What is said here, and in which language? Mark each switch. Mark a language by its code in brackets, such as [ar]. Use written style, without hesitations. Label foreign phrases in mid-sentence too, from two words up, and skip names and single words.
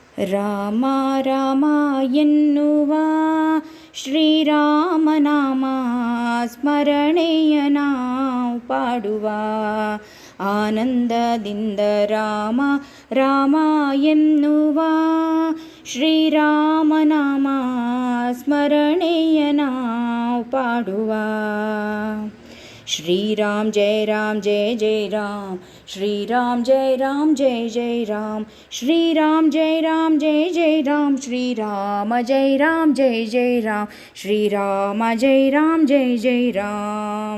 [kn] ರಾಮ ರಾಮ ಎನ್ನುವ ಶ್ರೀರಾಮನಾಮ ಸ್ಮರಣೆಯ ನಾವು ಪಾಡುವ. ಆನಂದದಿಂದ ರಾಮ ರಾಮ ಎನ್ನುವ ಶ್ರೀರಾಮನಾಮ ಸ್ಮರಣೆಯ ನಾವು ಪಾಡುವ. [hi] श्रीराम जय जय राम, श्रीराम जय जय राम, श्रीराम जय जय राम, श्रीराम जय जय राम, श्रीराम जय जय राम.